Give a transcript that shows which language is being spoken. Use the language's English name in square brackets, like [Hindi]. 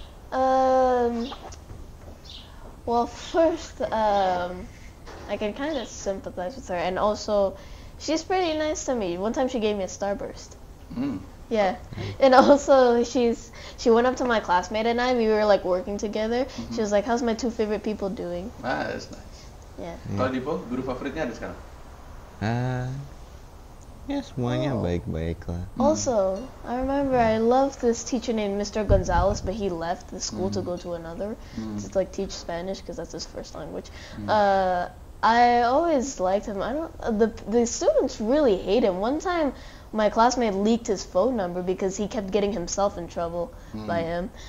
[English] Well, first, I can kind of sympathize with her, and also, she's pretty nice to me. One time she gave me a starburst. Yeah, and also she went up to my classmate and I. We were like working together. She was like, "How's my two favorite people doing?" Ah, that's nice. Yeah. [Indonesian] Kalau Dipo, guru favoritnya ada sekarang? Ya semuanya baik-baik lah. [English] Also, I remember I loved this teacher named Mr. Gonzalez, but he left the school to go to another to like teach Spanish because that's his first language. I always liked him. The students really hate him. One time, my classmate leaked his phone number because he kept getting himself in trouble by him.